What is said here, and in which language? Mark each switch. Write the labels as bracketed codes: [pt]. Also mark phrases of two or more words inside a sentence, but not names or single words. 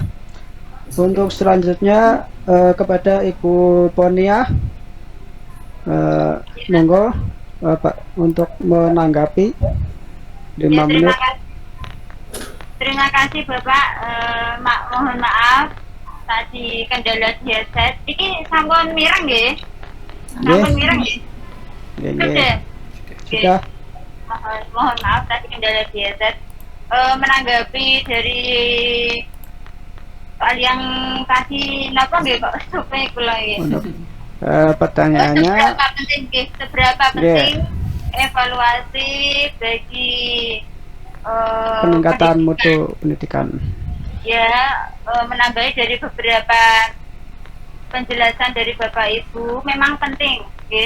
[id] Untuk selanjutnya kepada Ibu Ponia, monggo Pak untuk menanggapi 5 menit. Terima kasih Bapak. Mohon maaf tadi kendala headset. [jv] Iki sampun mireng nggih? Sampun mireng nggih? Nggih. [id] Sudah. Mohon maaf tadi kendala headset. Menanggapi dari soal yang tadi [jv] napa nggih [id] Pak supaya [jv] kula nggih. [id] Pertanyaannya seberapa penting evaluasi bagi peningkatan mutu pendidikan? Ya, menambahi dari beberapa penjelasan dari Bapak Ibu memang penting, okay?